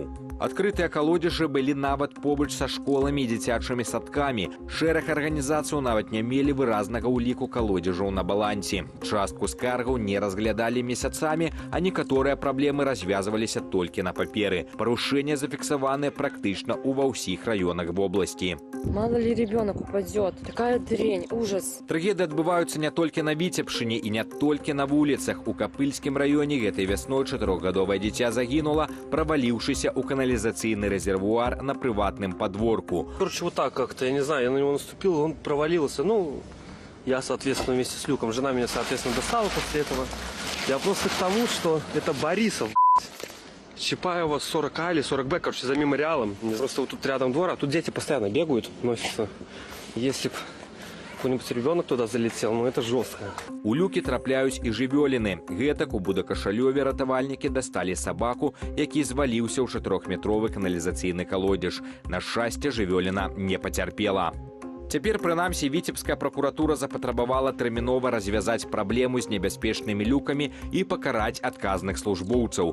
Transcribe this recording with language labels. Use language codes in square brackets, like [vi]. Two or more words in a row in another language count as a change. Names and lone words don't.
[be] Адкрытыя калодзежы былі нават побач са школамі і дзіцячымі садкамі. Шэраг арганізацыяў нават не мелі выразнага ўліку калодзежаў на балансе. Частку скаргаў не разглядалі месяцамі, а некаторыя праблемы развязваліся толькі на паперы. Парушэнні зафіксаваныя практычна ва ўсіх раёнах вобласці. [ru] Мало ли ребенок упадет. Такая дрянь, ужас. [be] Трагедыі адбываюцца не толькі на Віцебшчыне і не толькі на вуліцах. У Капыльскім раёне гэтай вясной 4гадовае дзіця загінула, праваліўшыся ў каналізацыйны [ru] канализационный резервуар на приватном подворку. Короче, вот так как-то, я не знаю, я на него наступил, он провалился. Ну, я, соответственно, вместе с люком. Жена меня, соответственно, достала после этого. Я просто к тому, что это Борисов, Чапаева 40А или 40Б, короче, за мемориалом. Просто вот тут рядом двор, а тут дети постоянно бегают, носятся. Если бы какой-нибудь ребенок туда залетел, ну это жестко. [be] У люкі трапляюць і жывёліны. Гэтак у Будакашалёве ратавальнікі дасталі сабаку, які зваліўся ў 4-метровы каналізацыйны калодзеж. На шчасце, жывёліна не пацярпела. Цяпер, прынамсі, віцебская пракуратура запатрабавала тэрмінова развязаць праблему з небяспечнымі люкамі і пакараць адказных службоўцаў.